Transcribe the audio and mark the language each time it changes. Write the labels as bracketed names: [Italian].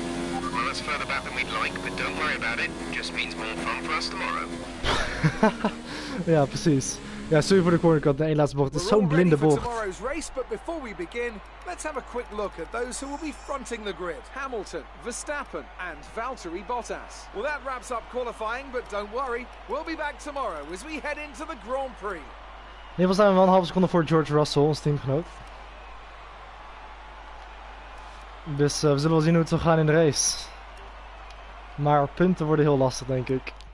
[English] Well, that's further back than we'd like, but don't worry about it. Just means more fun for us tomorrow. [Dutch] Ja, precies. Ja, sorry voor de cornercut, de één laatste bocht. Het is zo'n blinde bocht. [English] Tomorrow's race, but before we begin, let's have a quick look at those who will be fronting the grid. Hamilton, Verstappen and Valtteri Bottas. Well, that wraps up qualifying, but don't worry, we'll be back tomorrow as we head into the Grand Prix. [Dutch] In ieder geval staan we wel een halve seconde voor George Russell, ons teamgenoot. Dus we zullen wel zien hoe het zal gaan in de race. Maar punten worden heel lastig, denk ik.